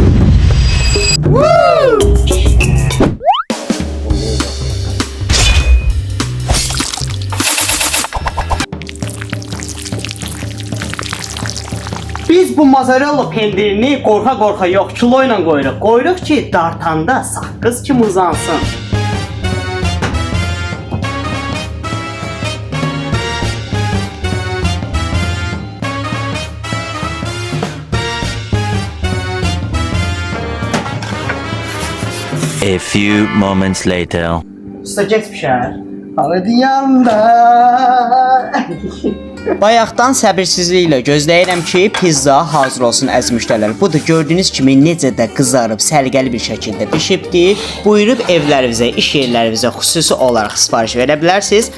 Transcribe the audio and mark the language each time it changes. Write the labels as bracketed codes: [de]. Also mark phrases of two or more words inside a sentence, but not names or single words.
[az] Biz bu mozzarella pendirini qorxa-qorxa yox, kilo ilə qoyuruq. Qoyuruq ki, dartanda saqqız kimi uzansın. [en] A few moments later. [az] Usta geç pişər. Hadi yanda. Bayaqdan səbirsizliklə gözləyirəm ki, pizza hazır olsun əziz müştərilər. Budur, gördüyünüz kimi necə də qızarıb, səliqəli bir şəkildə bişibdir. Buyurub evlərinizə, iş yerlərinizə xüsusi olaraq sifariş verə bilərsiniz.